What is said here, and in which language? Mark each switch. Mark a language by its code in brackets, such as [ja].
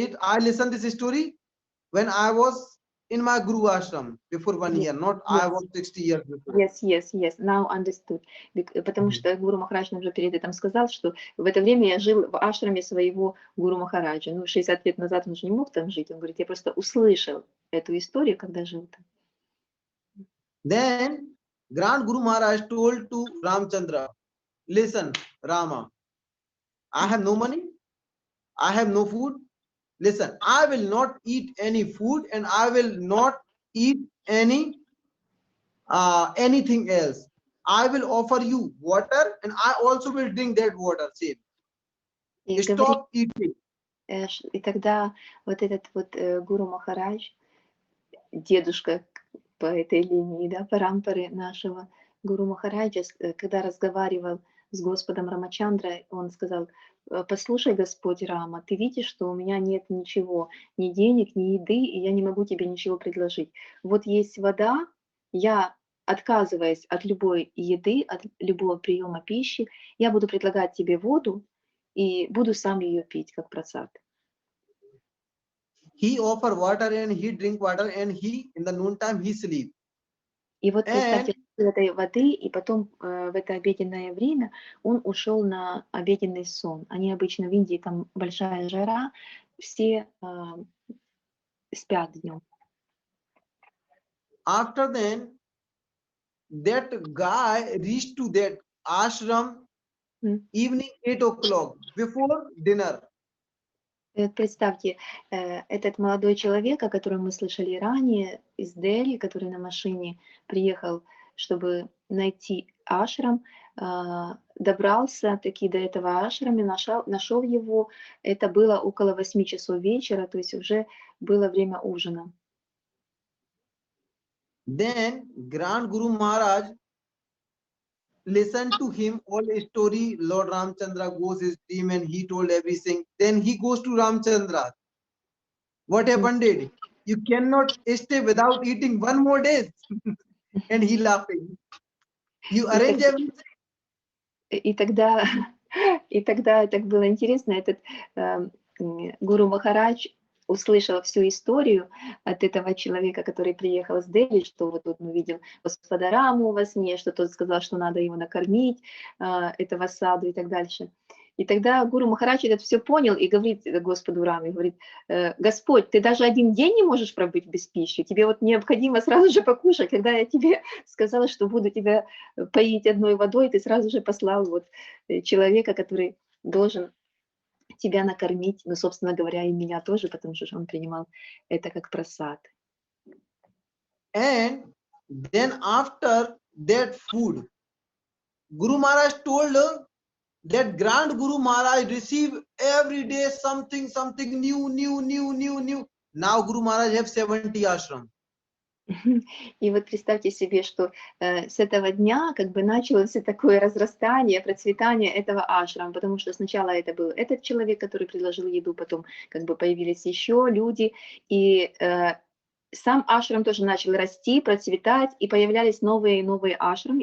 [en] I listened this story when I was in my Guru Ashram before 1 year, not I was 60 years before. Yes, now understood. [ru] Потому что Гуру Махарадж нам уже перед этим сказал, что в это время я жил в ашраме своего Гуру Махараджа. 60 лет назад он же не мог там жить. Он говорит, я просто услышал эту историю, когда жил там. [en] Then Grand Guru Maharaj told to Ramchandra, listen, Rama, I have no money, I have no food. Listen, I will not eat any food and I will not eat anything else. I will offer you water and I also will drink that water. Same. Stop eating. [ru] И тогда вот этот вот Гуру Махарадж, дедушка по этой линии, да, парампары нашего Гуру Махараджа, когда разговаривал с Господом Рамачандрой, он сказал: послушай, Господь Рама, ты видишь, что у меня нет ничего, ни денег, ни еды, и я не могу тебе ничего предложить. Вот есть вода, я, отказываясь от любой еды, от любого приема пищи, я буду предлагать тебе воду и буду сам ее пить, как прасад. [en] He offer water and he drink water and he in the noon time he sleep. [ru] И вот представьте, этой воды, и потом в это обеденное время он ушел на обеденный сон. Они обычно в Индии, там большая жара, все спят днем. [en] After then, that guy reached to that ashram evening 8 o'clock before dinner. [ru] Представьте, этот молодой человек, о котором мы слышали ранее, из Дели, который на машине приехал, чтобы найти ашрам, добрался таки до этого ашрама, нашел его. Это было около 8 часов вечера, то есть уже было время ужина. [en] Then Grand Guru Maharaj listen to him all story. Lord Ramchandra goes his dream and he told everything. Then he goes to Ramchandra. What happened? Did you cannot stay without eating one more day? And he laughing. You [ru] И [en] arrange [ru] тогда, [en] everything. [ru] и тогда, и тогда так было интересно, этот Гуру Махарадж услышал всю историю от этого человека, который приехал с Дели, что вот он увидел Господа Раму во сне, что тот сказал, что надо его накормить, этого саду и так дальше. И тогда Гуру Махарадж это все понял и говорит Господу Раме, говорит: Господь, ты даже один день не можешь пробыть без пищи, тебе вот необходимо сразу же покушать. Когда я тебе сказала, что буду тебя поить одной водой, ты сразу же послал вот человека, который должен тебя накормить, ну, собственно говоря, и меня тоже, потому что он принимал это как просад. [en] And then after that food, Guru Maharaj told that Grand Guru Maharaj receive every day something new. Now Guru Maharaj have 70 ashram. [ru] И вот представьте себе, что с этого дня как бы началось такое разрастание, процветание этого ашрама, потому что сначала это был этот человек, который предложил еду, потом как бы появились еще люди, и сам ашрам тоже начал расти, процветать, и появлялись новые и новые ашрамы.